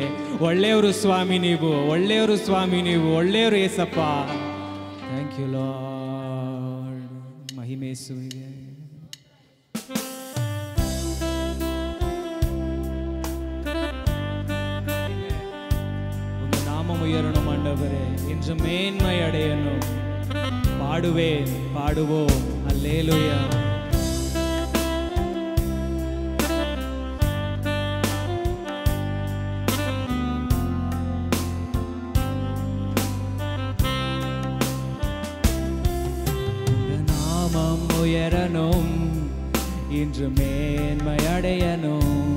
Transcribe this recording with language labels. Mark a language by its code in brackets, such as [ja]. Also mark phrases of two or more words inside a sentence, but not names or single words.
[kn] ಒಳ್ಳೆಯವರು ಸ್ವಾಮಿ ನೀವು, ಒಳ್ಳೆಯವರು ಸ್ವಾಮಿ ನೀವು, ಒಳ್ಳೆಯವರು ಏಸಪ್ಪ. [en] Thank you Lord. [kn] ಮಹಿಮೆ ಯೇಸುವಿಗೆ. ಒಂದು ನಾಮము [ta] உயரணும் ஆண்டவரே, இன்று மேன்மை அடையணும். பாடுவேன், பாடுவோம், அல்லேலூயா. உயரணும், இன்று மேன்மை அடையணும்.